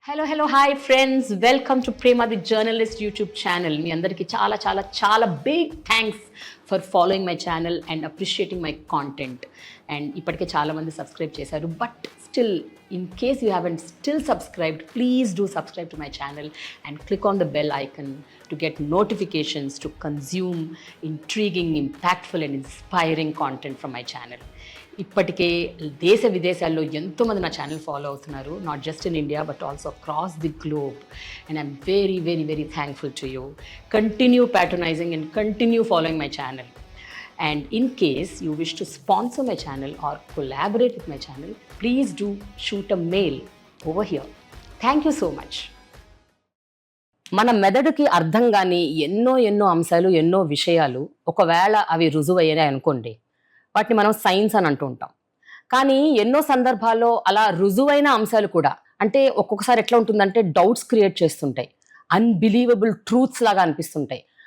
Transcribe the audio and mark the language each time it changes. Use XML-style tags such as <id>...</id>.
<en>Hello hi friends, welcome to Prema the journalist YouTube channel.</en> <te>మీ అందరికీ చాలా చాలా చాలా</te> <en>Big thanks for following my channel and appreciating my content. And</en> <te>ఇప్పటికే చాలామంది subscribe చేశారు,</te> <en>But still in case you haven't still subscribed, please do subscribe to my channel and click on the bell icon to get notifications to consume intriguing, impactful and inspiring content from my channel.</en> <te>ఇప్పటికే దేశ విదేశాల్లో ఎంతోమంది నా channel follow అవుతున్నారు,</te> <en>Not just in India but also across the globe. And I'm very very very thankful to you. Continue patronising and continue following my channel. And in case you wish to sponsor my channel or collaborate with my channel, please do shoot a mail over here. Thank you so much.</en> <te>మన మెదడుకి అర్థం కాని ఎన్నో అంశాలు, ఎన్నో విషయాలు ఒకవేళ అవి రుజువయ్యాయి అనుకోండి, వాటిని మనం సైన్స్ అని అంటూ ఉంటాం. కానీ ఎన్నో సందర్భాల్లో అలా రుజువైన అంశాలు కూడా అంటే ఒక్కొక్కసారి ఎట్లా ఉంటుందంటే డౌట్స్ క్రియేట్ చేస్తుంటాయి,</te> <en>unbelievable truths</en> <te>లాగా అనిపిస్తుంటాయి.</te>